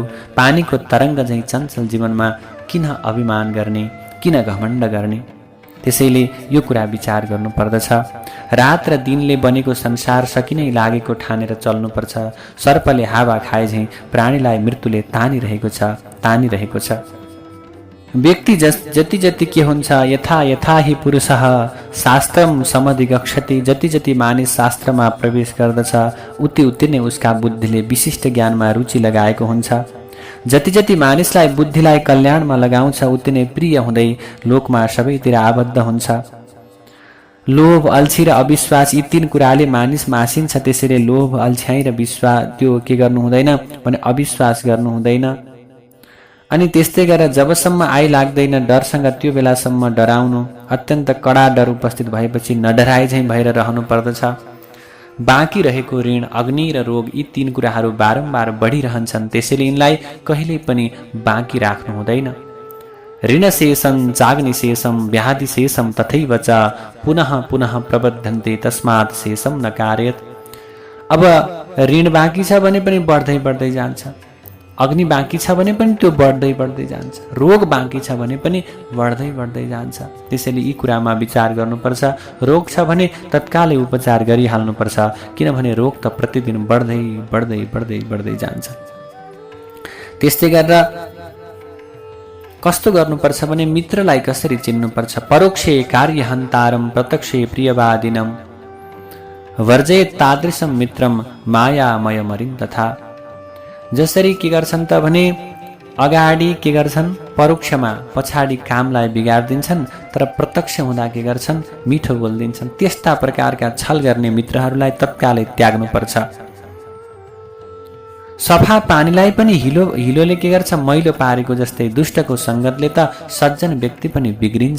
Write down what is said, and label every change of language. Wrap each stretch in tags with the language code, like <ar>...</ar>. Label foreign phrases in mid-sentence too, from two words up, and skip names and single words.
<ne>पानीको तरङ्ग झैँ चञ्चल जीवनमा किन अभिमान गर्ने, किन घमण्ड गर्ने। त्यसैले यो कुरा विचार गर्नुपर्दछ। रात र दिनले बनेको संसार सकिनै लागेको ठानेर चल्नुपर्छ। सर्पले हावा खाए झैँ प्राणीलाई मृत्युले तानिरहेको छ। व्यक्ति जति जति के हुन्छ,</ne> <sa>यथा यथा हि पुरुषः शास्त्रम समधिगच्छति,</sa> <ne>जति जति मानिस शास्त्रमा प्रवेश गर्दछ उति उति नै उसका बुद्धिले विशिष्ट ज्ञानमा रुचि लगाएको हुन्छ। जति जति मानिसलाई बुद्धिलाई कल्याणमा लगाउँछ उति नै प्रिय हुँदै लोकमा सबैतिर आबद्ध हुन्छ। लोभ, अल्छी र अविश्वास यी तीन कुराले मानिस मासिन्छ। त्यसैले लोभ, अल्छ्याइ र विश्वास त्यो के गर्नु हुँदैन भने अविश्वास गर्नु हुँदैन। अनि त्यस्तै गरेर जबसम्म आइ लाग्दैन डरसँग त्यो बेलासम्म डराउनु, अत्यन्त कडा डर उपस्थित भएपछि नडराए झैँ भएर रहनु पर्दछ। बाँकी रहेको ऋण, अग्नि र रोग यी तीन कुराहरू बारम्बार बढिरहन्छन्। त्यसैले यिनलाई कहिल्यै पनि बाँकी राख्नु हुँदैन।</ne> <sa>ऋणशेषं चाग्निशेषं व्याधिशेषं तथैव च पुनः पुनः प्रबद्धन्ते तस्मात् शेषं न कारयत्।</sa> <ne>अब ऋण बाँकी छ भने पनि बढ्दै बढ्दै जान्छ, अग्नि बाँकी छ भने पनि त्यो बढ्दै बढ्दै जान्छ, रोग बाँकी छ भने पनि बढ्दै बढ्दै जान्छ। त्यसैले यी कुरामा विचार गर्नुपर्छ। रोग छ भने तत्कालै उपचार गरिहाल्नुपर्छ, किनभने रोग त प्रतिदिन बढ्दै बढ्दै बढ्दै बढ्दै जान्छ। त्यस्तै गरेर कस्तो गर्नुपर्छ भने मित्रलाई कसरी चिन्नुपर्छ।</ne> <sa>परोक्षे कार्यहन्तारं प्रत्यक्षे प्रियवादिनं वर्जयेत् तादृशं मित्रं मायामयमरिं तथा।</sa> <ne>जसरी के गर्छन् त भने अगाडि के गर्छन् परोक्षमा पछाडि कामलाई बिगार्दिन्छन्, तर प्रत्यक्ष हुँदा के गर्छन् मिठो बोलिदिन्छन्। त्यस्ता प्रकारका छल गर्ने मित्रहरूलाई तत्कालै त्याग्नुपर्छ। सफा पानीलाई पनि हिलोले के गर्छ मैलो पारेको जस्तै दुष्टको सङ्गतले त सज्जन व्यक्ति पनि बिग्रिन्छ।</ne>